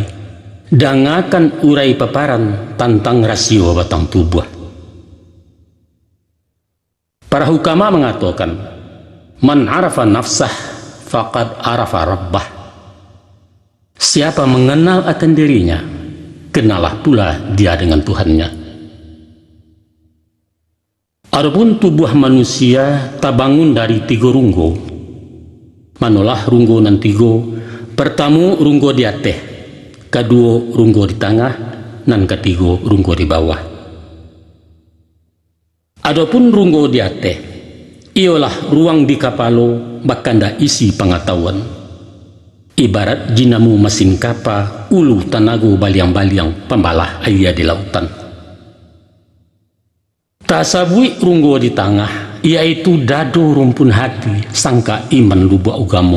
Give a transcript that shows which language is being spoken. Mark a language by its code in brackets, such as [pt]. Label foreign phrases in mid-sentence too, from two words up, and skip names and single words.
[min] Dangakan urai paparan tantang rasio batang tubuh. [id] Para hukama mengatakan, [ar] من عرف نفسه فقد عرف ربه. [ms] Siapa mengenal akan dirinya, kenalah pula dia dengan Tuhannya. [min] Adapun tubuh manusia tabangun dari 3 runggo. Manolah runggo nan 3. Pertama runggo di atas, kedua runggo di tengah, dan ketiga runggo di bawah. Adapun runggo di atas, ialah ruang di kapalo bakanda isi pengetahuan. Ibarat jinamu mesin kapa, ulu tanago baliang-baliang pembalah air di lautan. Tasabui runggo di tengah, yaitu dado rumpun hati, sangka iman lubuk agamo.